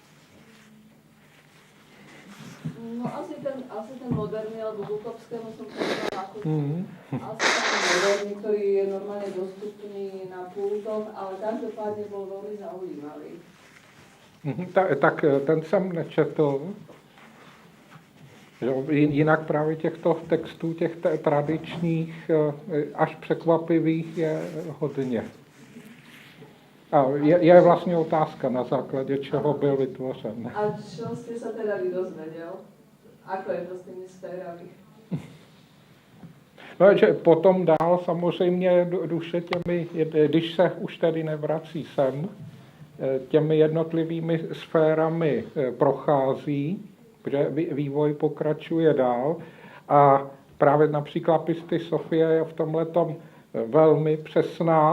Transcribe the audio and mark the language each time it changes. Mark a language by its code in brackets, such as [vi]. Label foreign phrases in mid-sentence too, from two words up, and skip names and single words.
[sk] No asi ten moderný, alebo ku kopskému som povedala ako asi ten moderný, ktorý je normálne dostupný na pultoch, ale každopádne bol veľmi zaujímavý. [cs] Tak ten jsem nečetl. Jinak právě těchto textů, těch tradičních, až překvapivých je hodně. A je vlastně otázka, na základě čeho byl vytvořen. [sk] A čo ste sa teda vy dozvedel? Ako je to s tými sférami? No, [cs] že potom dál samozřejmě duše těmi, když se už tedy nevrací sem, těmi jednotlivými sférami prochází, protože vývoj pokračuje dál a právě například Pisty Sofie je v tomhletom velmi přesná.